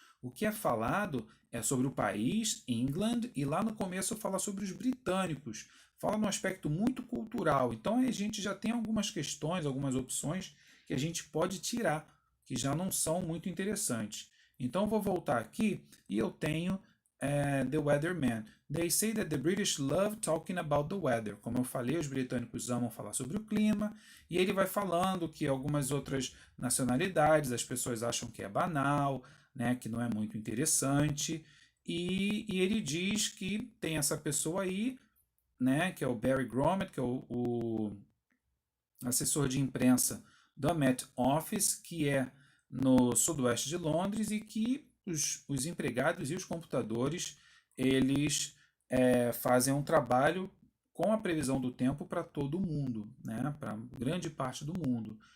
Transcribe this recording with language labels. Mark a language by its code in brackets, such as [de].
[pt] O que é falado é sobre o país, England, e lá no começo fala sobre os britânicos. Fala num aspecto muito cultural. Então a gente já tem algumas questões, algumas opções que a gente pode tirar, que já não são muito interessantes. Então vou voltar aqui e eu tenho The Weatherman. [en] They say that the British love talking about the weather. [pt] Como eu falei, os britânicos amam falar sobre o clima. E ele vai falando que algumas outras nacionalidades as pessoas acham que é banal, né, que não é muito interessante. E ele diz que tem essa pessoa aí, né, que é o Barry Grommet, que é o assessor de imprensa do Met Office, que é no sudoeste de Londres, e que os empregados e os computadores eles fazem um trabalho com a previsão do tempo para todo mundo, né, para grande parte do mundo.